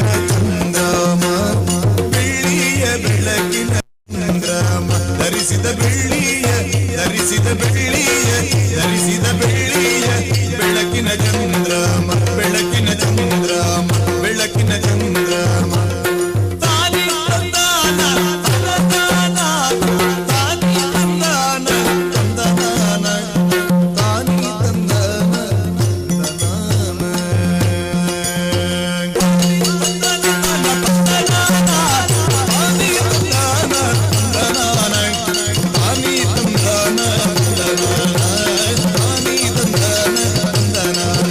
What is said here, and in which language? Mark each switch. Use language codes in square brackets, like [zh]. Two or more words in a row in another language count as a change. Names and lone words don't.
[kn] ಚಂದ್ರಮ ಬೆಳ್ಳಿಯ ಬೆಳಕಿನ ಚಂದ್ರಮ ಧರಿಸಿದ ಬೆಳ್ಳಿಯ ಧರಿಸಿದ ಬೆಳ್ಳಿಯ ಧರಿಸಿದ ಬೆಳ್ಳಿಯ ಬೆಳಕಿನ ಚಂದ್ರಮ ಬೆಳಕಿನ ಚಂದ್ರಮ ಬೆಳಕಿನ ಚಂದ್ರಮ ತಾನಿ ತಂದಾನ ತಂದನಾನ ತಾನಿ ತಂದಾನ ತಂದನಾನ ತಾನಿ ತಂದಾನ ತಂದನಾನ ತಾನಿ ತಂದಾನ ತಂದನಾನ ತಾನಿ ತಂದಾನ ತಂದನಾನ ತಾನಿ ತಂದಾನ ತಂದನಾನ